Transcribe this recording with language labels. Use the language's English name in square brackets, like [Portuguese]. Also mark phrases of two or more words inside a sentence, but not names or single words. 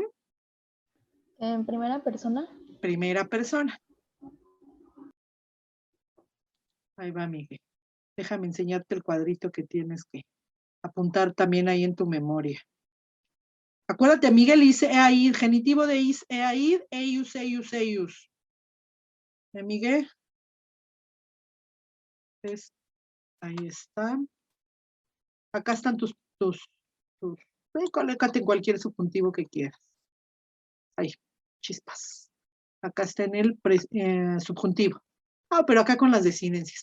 [Spanish] En primera persona. Primera persona. Ahí va, Miguel. Déjame enseñarte el cuadrito que tienes que apuntar también ahí en tu memoria. Acuérdate, Miguel dice eaid, genitivo de [Latin] is, eaid, eius, eius, eius. [Spanish] Miguel. Ahí está. Acá están tus colócate en cualquier subjuntivo que quieras. Ahí, chispas. Acá está en el subjuntivo. Ah, pero acá con las desinencias.